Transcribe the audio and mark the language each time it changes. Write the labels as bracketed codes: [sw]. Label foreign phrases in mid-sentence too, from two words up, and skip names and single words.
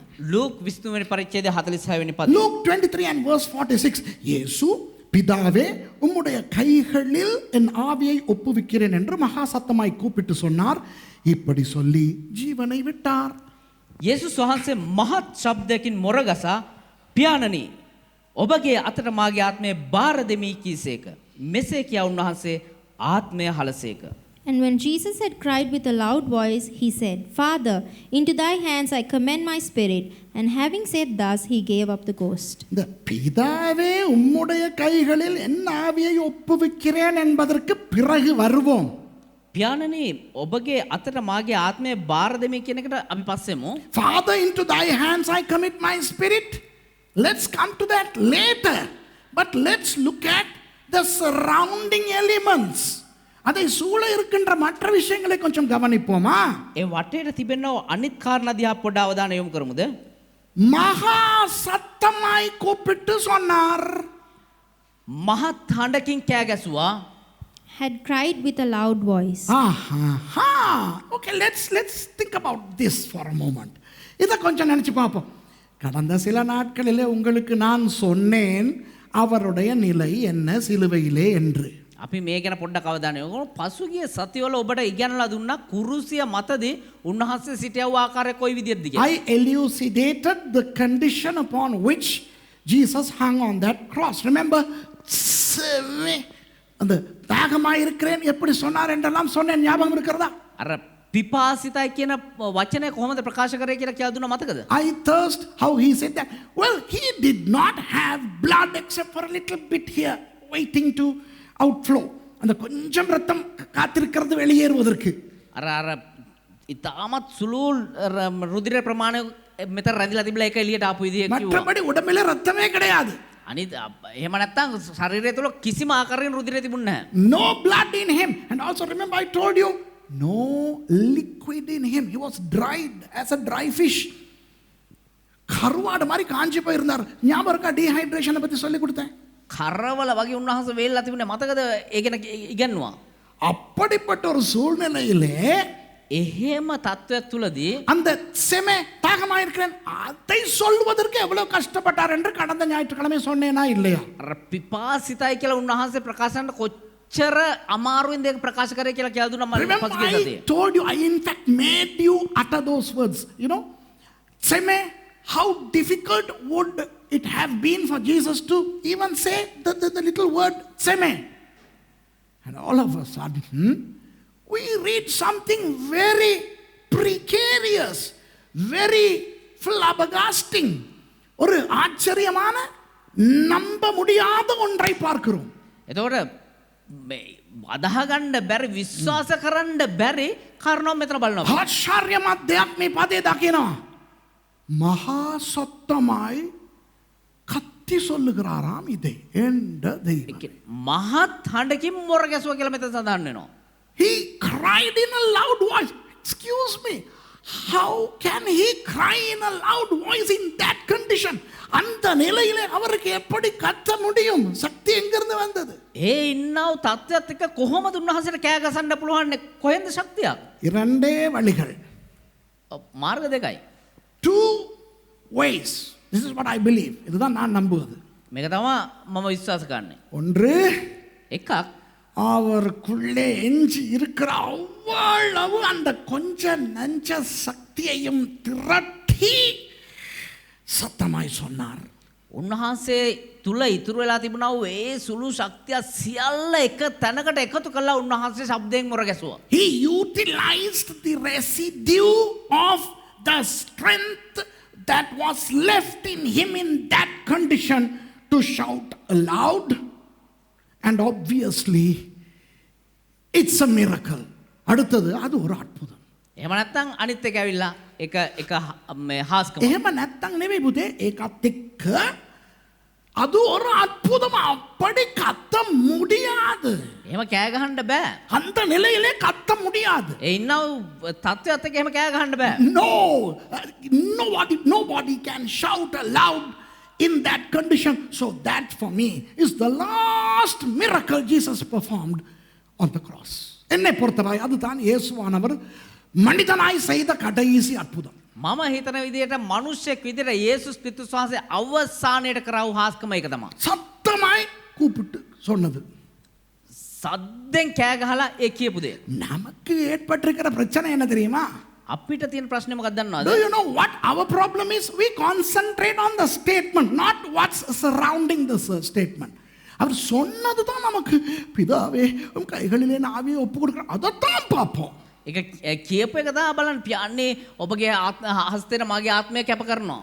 [si] ලූක් 23 වෙනි පරිච්ඡේදයේ 46 වෙනි පදය. [en] Luke 23 and verse 46. [ta] இயேசு பிதாவே உம்முடைய கைகளில் என் ஆவியை ஒப்புவிக்கிறேன் என்று மகா சத்தமாய் கூப்பிட்டு சொன்னார். இப்படி சொல்லி ஜீவனை விட்டார். [si] යේසුස් වහන්සේ මහත් ශබ්දයකින් මොරගසා පියාණනි ඔබගේ අතට මාගේ ආත්මය බාර දෙමි කීසේක. මෙසේ කියා උන්වහන්සේ ආත්මය හලසේක. [en] And when Jesus had cried with a loud voice, he said, Father, into thy hands I commend my spirit. And having said thus, he gave up the ghost. [ta] இந்த பிதாவே உம்முடைய கைகளில் என் ஆவியை ஒப்புவிக்கிறேன் என்பதற்கு பிறகு வருவோம். [si] පියාණනි ඔබගේ අතට මාගේ ආත්මය බාර දෙමි කියන එකට අපි පස්සෙමු. [en] Father, into thy hands I commit my spirit. Let's come to that later. But let's look at the surrounding elements. [ta] அதை சூழ இருக்கின்ற மற்ற விஷயங்களை கொஞ்சம் கவனிப்போமா? [si] ඒ වටේට තිබෙනව අනිත් කාරණා දිහා පොඩ්ඩ අවධානය යොමු කරමුද? [ta] மகா சத்தமாய் கூப்பிட்டு சொன்னார். [si] මහත් හඬකින් කෑ ගැසුවා. [en] Had cried with a loud voice. Okay, let's think about this for a moment. [ta] இதை கொஞ்சம் நினைச்சு பார்ப்போம். கடந்த சில நாட்களிலே உங்களுக்கு நான் சொன்னேன் அவருடைய நிலை என்ன சிலுவையிலே என்று. [si] අපි මේ ගැන පොඩ්ඩක් අවධානය යොමු කරමු. පසුගිය සතිවල ඔබට ඉගෙනලා දුන්නා කුරුසිය මතදී උන්වහන්සේ සිටියව ආකාරය කොයි විදිහටද කියලා. [en] I elucidated the condition upon which Jesus hung on that cross. Remember? [ta] அந்த தாகமாய் இருக்கிறேன் எப்படி சொன்னார் என்றெல்லாம் சொன்னேன், ஞாபகம் இருக்கிறதா? [si] අර පිපාසිතයි කියන වචනය කොහොමද ප්‍රකාශ කරේ කියලා කියලා දුන්නා මතකද? [en] I thirst, how he said that. Well, he did not have blood except for a little bit here waiting to outflow. [ta] அந்த கொஞ்சம் ரத்தம் காத்திருக்கிறது வெளியேறுவதற்கு. [si] අර ඉතාමත් සුළු රුධිර ප්‍රමාණය මෙතන රැඳිලා තිබිලා ඒක එළියට ආපු විදිය කිව්වා. [ta] மற்றபடி உடம்பிலே ரத்தமே கிடையாது. [si] අනිත් එහෙම නැත්තම් ශරීරය තුල කිසිම ආකාරයෙන් රුධිරය තිබුණේ නැහැ. [en] No blood in him. And also remember I told you, no liquid in him. He was dried as a dry fish. [ta] கருவாடு மாதிரி காஞ்சி போயிருந்தார். ஞாபகம் இருக்கா டீஹைட்ரேஷனை பத்தி சொல்லி கொடுத்தேன். [si] කරවල වගේ උන්වහන්සේ වේල්ලා තිබුණේ මතකද? ඒ ගැන ඉගෙනුවා. [ta] அப்படிப்பட்ட ஒரு சூழ்நிலையிலே [si] එහෙම තත්ත්වයක් තුලදී [ta] அந்த செமை தாகமாயிருக்கிறேன் அதை சொல்வதற்கு எவ்வளவு கஷ்டப்பட்டார் என்று கடந்த ஞாயிற்றுக்கிழமை சொன்னேனா இல்லையா? [si] අර පිපාසිතයි කියලා උන්වහන්සේ ප්‍රකාශ කරන්න කොච්චර අමාරුවෙන්ද ඒක ප්‍රකාශ කරේ කියලා කියලා දුන්නා මම [en] Remember, [si] පසුගිය [en] I [si] සතියේ. [en] told you, I in fact made you utter those words. You know, Seme, how difficult would it have been for Jesus to even say the little word Seme? And all of a sudden, we read something very precarious, very flabbergasting. [ta] ஒரு ஆச்சரியமான நம்ப முடியாத ஒன்றை பார்க்கிறோம். [si] එතකොට මේ අදහගන්න බැරි විශ්වාස කරන්න බැරි කාරණා මෙතන බලනවා. ආශ්චර්යමත් දෙයක් මේ පදේ දකිනවා. [ta] மகா சத்தமாய் கத்தி சொல்லுகிறாராம் இதை என்ற தெய்வம். [si] මහත් හඬකින් මොර ගැසුවා කියලා මෙතන සඳහන් වෙනවා. [en] He cried in a loud voice. Excuse me. How can he cry in a loud voice in that condition? [ta] அந்த நிலையிலே அவருக்கு எப்படி கத்த முடியும்? சக்தி எங்கிருந்து வந்தது? [si] ඒ ඉන්නව තත්ත්වයක් එක්ක කොහොමද උන්වහන්සේට කෑ ගසන්න පුළුවන්? කොහෙන්ද ශක්තියක්? [ta] இரண்டே வழிகள். [si] මාර්ග දෙකයි. [en] Two ways. This is what I believe. [ta] இதுதான் நான் நம்புவது. [si] මේක තමයි මම විශ්වාස කරන්නේ. [ta] ஒன்று, [si] එකක් [ta] அவருக்குள்ளே எஞ்சி இருக்கிற அவ்வளவு அந்த கொஞ்ச நஞ்ச சக்தியையும் திரட்டி சத்தமாய் சொன்னார். [si] උන්වහන්සේ තුල ඉතුරු වෙලා තිබුණා වූ ඒ සුළු ශක්තිය සියල්ල එක තැනකට එකතු කළා උන්වහන්සේ ශබ්දයෙන් මොර ගැසුවා. [en] He utilized the residue of the strength that was left in him in that condition to shout aloud, and obviously it's a miracle. [ta] அடுத்தது அது ஒரு அற்புதம். [si] එහෙම නැත්නම් අනිත් එක ඇවිල්ලා එක මේ හාස්කම. එහෙම නැත්තම් නෙවෙයි පුතේ, ඒකත් එක්ක [ta] அது ஒரு அற்புதம். அப்படி கத்த முடியாது. [si] එහෙම කෑ ගහන්න බෑ. [ta] அந்த நிலையிலே கத்த முடியாது. [si] ඒ ඉන්නව තත්ත්වයක් එක්ක එහෙම කෑ ගහන්න බෑ. [en] No, nobody can shout aloud in that condition. So that for me is the last miracle Jesus performed on the cross. [ta] என்னை பொறுத்தவரை அதுதான் இயேசுவானவர் மனிதனாய் செய்த கடைசி அற்புதம். [si] මම හිතන විදිහට මිනිස්සෙක් විදිහට යේසුස් ක්‍රිස්තුස් වහන්සේ අවසානයේට කරව හාස්කම එක තමයි. [ta] சத்தமாய் கூப்பிட்டு சொன்னது. [si] සද්දෙන් කෑ ගහලා ඒ කියපු දේ. [ta] நமக்கு ஏற்பட்டிருக்கிற பிரச்சனை என்ன தெரியுமா? [si] අපිට තියෙන ප්‍රශ්නේ මොකක්ද දන්නවද? [en] Do you know what our problem is? We concentrate on the statement, not what's surrounding the statement. [ta] அவர் சொன்னது தான் நமக்கு, பிதாவே உம் கைகளிலே நாவே ஒப்பு கொடுக்கிறேன், அதைத்தான் பார்ப்போம். [si] ඒක කියපු එක තමයි බලන්න පියන්නේ ඔබගේ හස්තේට මගේ ආත්මය කැප කරනවා.